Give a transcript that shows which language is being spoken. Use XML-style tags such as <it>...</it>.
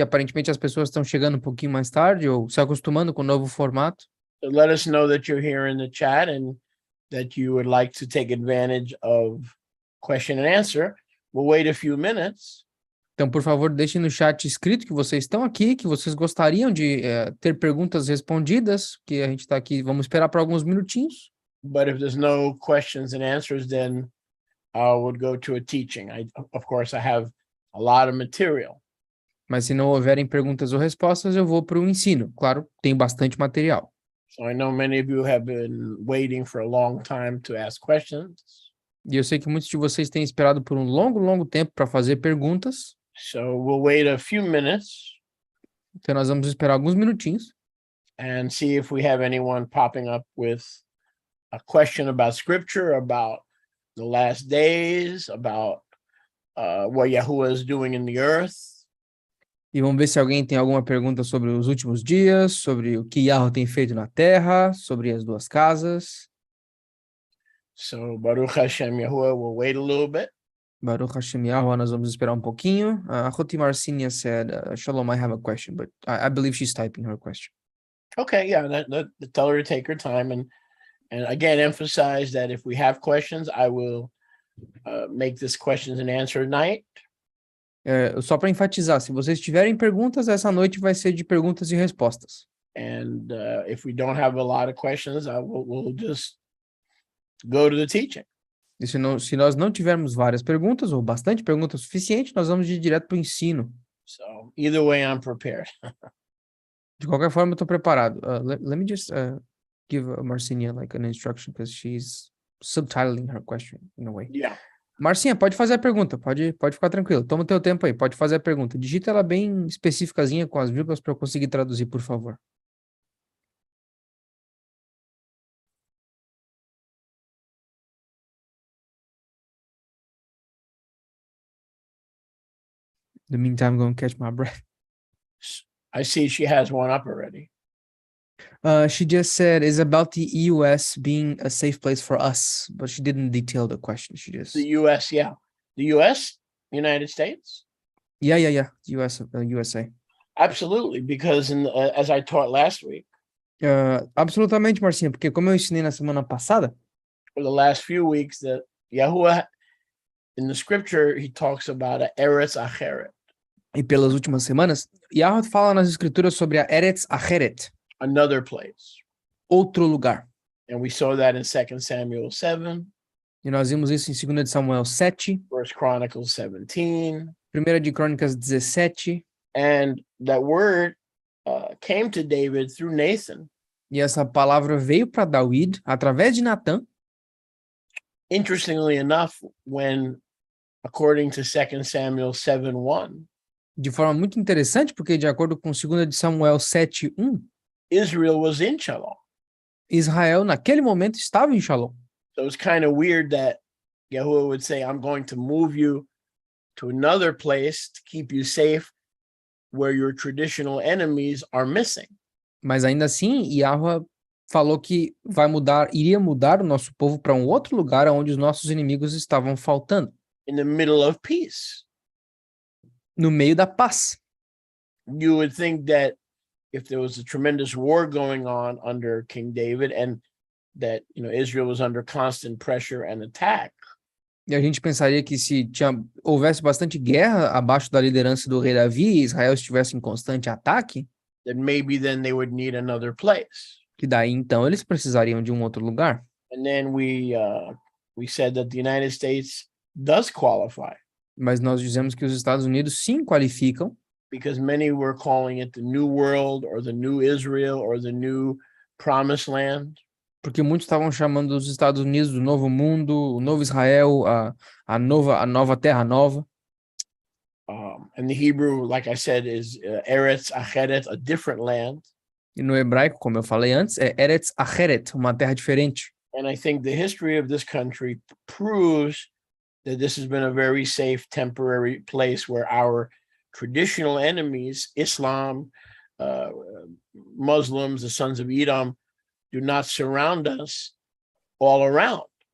<pt>Aparentemente as pessoas estão chegando um pouquinho mais tarde ou se acostumando com o novo formato.</pt> <en>So let us know that you're here in the chat and that you would like to take advantage of question and answer. We'll wait a few minutes.</en> <pt>Então, por favor, deixem no chat escrito que vocês estão aqui, que vocês gostariam de ter perguntas respondidas, que a gente está aqui, vamos esperar por alguns minutinhos.</pt> <en>But if there's no questions and answers, then I would go to a teaching. Of course, I have a lot of material.</en> <pt>Mas se não houverem perguntas ou respostas, eu vou para o ensino. Claro, tem bastante material.</pt> <en>So I know many of you have been waiting for a long time to ask questions.</en> <pt>E eu sei que muitos de vocês têm esperado por um longo tempo para fazer perguntas.</pt> <en>So we'll wait a few minutes</en> <pt>Então nós vamos esperar alguns minutinhos</pt> <en>and see if we have anyone popping up with a question about scripture, about the last days, about what Yahuwah is doing in the earth.</en> <pt>e vamos ver se alguém tem alguma pergunta sobre os últimos dias, sobre o que Yahweh tem feito na terra, sobre as duas casas.</pt> <en>So</en> <he>Baruch Hashem</he> <en>Yahuwah, we'll wait a little bit.</en> <he>Baruch Hashem</he> <pt>Yahweh, nós vamos esperar um pouquinho.</pt> <en>Hoti Marcinia said, Shalom, I have a question, but I believe she's typing her question. Okay, yeah, tell her to take her time and again emphasize that if we have questions, I will make this questions and answer night.</en> <pt>Só para enfatizar, se vocês tiverem perguntas, essa noite vai ser de perguntas e respostas.</pt> <en>And if we don't have a lot of questions, we'll just go to the teaching.</en> <pt>E se nós não tivermos várias perguntas, ou bastante perguntas suficiente, nós vamos ir direto para o ensino.</pt> <en>So either way, I'm prepared.</en> <pt>De qualquer forma, eu estou preparado.</pt> <en>Let me just give Marcinia like an instruction, because she's subtitling her question in a way. Yeah.</en> <pt>Marcinha, pode fazer a pergunta, pode ficar tranquilo. Toma o teu tempo aí, pode fazer a pergunta. Digita ela bem especificazinha com as vírgulas para eu conseguir traduzir, por favor.</pt> <en>In the meantime, I'm going to catch my breath. I see she has one up already. She just said it's about the US being a safe place for us, but she didn't detail the question. She just The US, yeah. The US, United States? yeah. USA. Absolutely, because as I taught last week,</en> <pt>Absolutamente, Marcinha, porque como eu ensinei na semana passada,</pt> <en>for the last few weeks, that Yahuwah, in the scripture, he talks about a Eretz Acheret,</en> <pt>e pelas últimas semanas, Yahweh fala nas escrituras sobre a Eretz Acheret,</pt> <en>another place.</en> <pt>outro lugar.</pt> <en>And we saw that in 2 Samuel 7,</en> <pt>E nós vimos isso em 2 de Samuel 7,</pt> <en>1 Chronicles 17,</en> <pt>1 de Crônicas 17,</pt> <en>and that word came to David through Nathan</en> <pt>e essa palavra veio para David através de Natã,</pt> <en>Interestingly enough, when, according to 2 Samuel 7:1,</en> <pt>De forma muito interessante, porque de acordo com 2 de Samuel 7:1,</pt> <en>Israel was in Shalom.</en> <pt>Israel naquele momento estava em Shalom.</pt> <en>So it's kind of weird that Yahuwah would say, I'm going to move you to another place to keep you safe where your traditional enemies are missing.</en> <pt>Mas ainda assim, Yahweh falou que iria mudar o nosso povo para um outro lugar onde os nossos inimigos estavam faltando,</pt> <en>In the middle of peace.</en> <pt>no meio da paz.</pt> <en>You would think that if there was a tremendous war going on under King David and that, Israel was under constant pressure and attack,</en> <pt>E a gente pensaria que se houvesse bastante guerra abaixo da liderança do rei Davi e Israel estivesse em constante ataque,</pt> <en>then maybe then they would need another place.</en> <pt>que daí então eles precisariam de um outro lugar.</pt> <en>And then we said that the United States does qualify</en> <pt>Mas nós dizemos que os Estados Unidos sim qualificam,</pt> <en>because many were calling it the New World or the New Israel or the New Promised Land.</en> <pt>porque muitos estavam chamando os Estados Unidos do Novo Mundo, o Novo Israel, a nova Terra Nova.</pt> <en>And the Hebrew, like I said, is Eretz Acheret, a different land.</en> <pt>E no hebraico, como eu falei antes, é Eretz Acheret, uma terra diferente.</pt> <en>And I think the history of this country proves that this has been a very safe, temporary place where our traditional enemies, Islam, Muslims, the sons of Edom, do not surround us all around.</en>